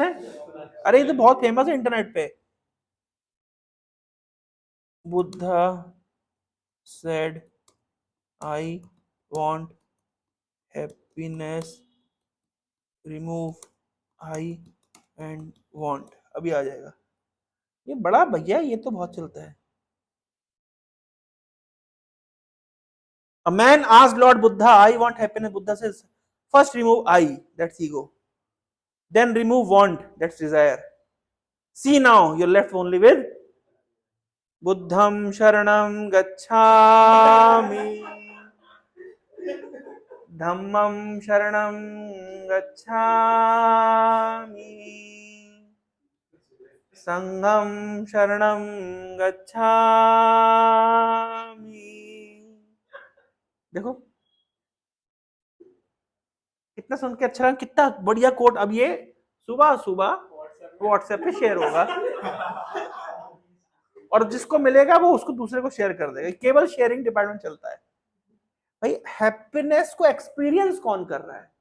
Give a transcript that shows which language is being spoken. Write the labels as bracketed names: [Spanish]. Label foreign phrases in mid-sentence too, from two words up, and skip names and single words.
[Hindi] अरे ये तो बहुत फेमस है इंटरनेट पे। [English] Buddha said I want happiness, remove I and want, [Hindi] अभी आ जाएगा। ये बड़ा भैया, ये तो बहुत चलता है। [English] A man asked Lord Buddha, I want happiness. Buddha says, first remove I, that's ego. Then remove want, that's desire. See now, you're left only with [Pali] Buddham Sharanam Gacchami, Dhammam Sharanam Gacchami, [English] Sangham Sharanam Gacchami. [Hindi] देखो कितना सुन के अच्छा लगा, कितना बढ़िया कोट। अब ये सुबह सुबह व्हाट्सएप पे शेयर होगा और जिसको मिलेगा वो उसको दूसरे को शेयर कर देगा। केवल [English] sharing department [Hindi] चलता है भाई। हैप्पीनेस को एक्सपीरियंस कौन कर रहा है?